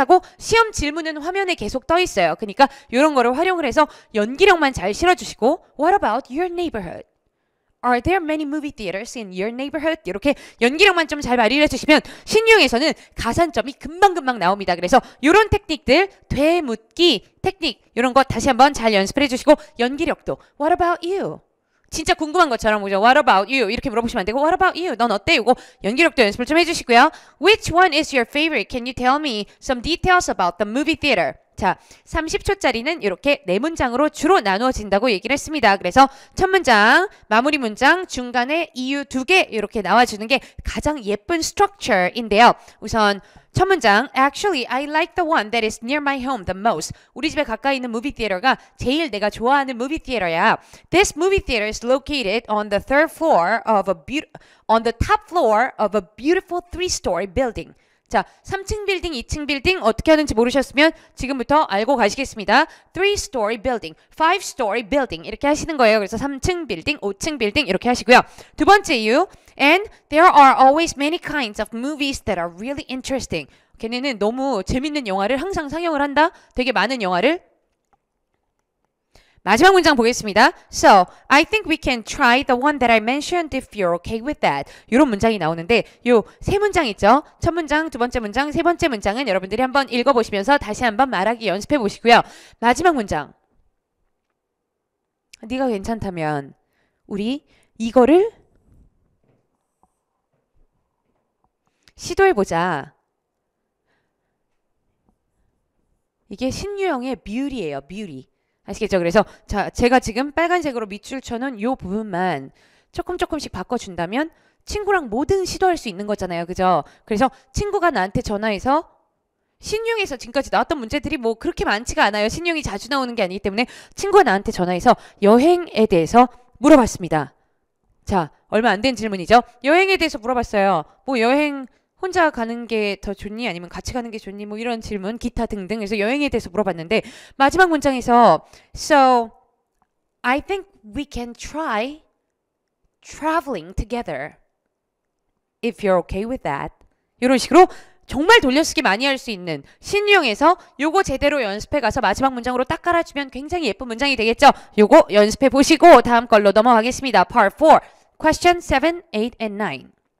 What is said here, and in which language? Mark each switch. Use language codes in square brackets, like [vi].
[ko] 하고 시험 질문은 화면에 계속 떠 있어요. 그러니까 이런 거를 활용을 해서 연기력만 잘 실어주시고 [en] What about your neighborhood? Are there many movie theaters in your neighborhood? [ko] 이렇게 연기력만 좀 잘 발휘를 해주시면 신유형에서는 가산점이 금방금방 나옵니다. 그래서 이런 테크닉들, 되묻기 테크닉 이런 거 다시 한번 잘 연습을 해주시고 연기력도 [en] What about you? [ko] 진짜 궁금한 것처럼 그죠? [en] What about you? [ko] 이렇게 물어보시면 안 되고 What about you? 넌 어때? 이거 연기력도 연습을 좀 해주시고요. [en] Which one is your favorite? Can you tell me some details about the movie theater? [ko] 자, 30초짜리는 이렇게 네 문장으로 주로 나누어진다고 얘기를 했습니다. 그래서 첫 문장, 마무리 문장, 중간에 이유 2개 이렇게 나와주는 게 가장 예쁜 structure인데요. 우선 첫 문장, [en] Actually, I like the one that is near my home the most. [ko] 우리 집에 가까이 있는 무비 티에터가 제일 내가 좋아하는 무비 티에터야. [en] This movie theater is located on the third floor of on the top floor of a beautiful three-story building. [ko] 자, 3층 빌딩, 2층 빌딩 어떻게 하는지 모르셨으면 지금부터 알고 가시겠습니다. [en] 3-story building, 5-story building [ko] 이렇게 하시는 거예요. 그래서 3층 빌딩, 5층 빌딩 이렇게 하시고요. 두 번째 이유, [en] and there are always many kinds of movies that are really interesting. [ko] 걔네는 너무 재밌는 영화를 항상 상영을 한다. 되게 많은 영화를. 마지막 문장 보겠습니다. [en] So, I think we can try the one that I mentioned if you're okay with that. [ko] 이런 문장이 나오는데 요 세 문장 있죠? 첫 문장, 두 번째 문장, 세 번째 문장은 여러분들이 한번 읽어보시면서 다시 한번 말하기 연습해 보시고요. 마지막 문장. 네가 괜찮다면 우리 이거를 시도해보자. 이게 신유형의 뷰티예요. 뷰티. 아시겠죠? 그래서 자, 제가 지금 빨간색으로 밑줄 쳐놓은 요 부분만 조금씩 바꿔준다면 친구랑 뭐든 시도할 수 있는 거잖아요. 그죠? 그래서 친구가 나한테 전화해서 신유형에서 지금까지 나왔던 문제들이 뭐 그렇게 많지가 않아요. 신유형이 자주 나오는 게 아니기 때문에 친구가 나한테 전화해서 여행에 대해서 물어봤습니다. 자, 얼마 안 된 질문이죠. 여행에 대해서 물어봤어요. 뭐 여행 혼자 가는 게 더 좋니? 아니면 같이 가는 게 좋니? 뭐 이런 질문, 기타 등등. 그래서 여행에 대해서 물어봤는데 마지막 문장에서 [en] So, I think we can try traveling together if you're okay with that. [ko] 이런 식으로 정말 돌려쓰기 많이 할 수 있는 신유형에서 요거 제대로 연습해 가서 마지막 문장으로 딱 깔아주면 굉장히 예쁜 문장이 되겠죠? 요거 연습해 보시고 다음 걸로 넘어가겠습니다. [en] Part 4, Question 7, 8, and 9.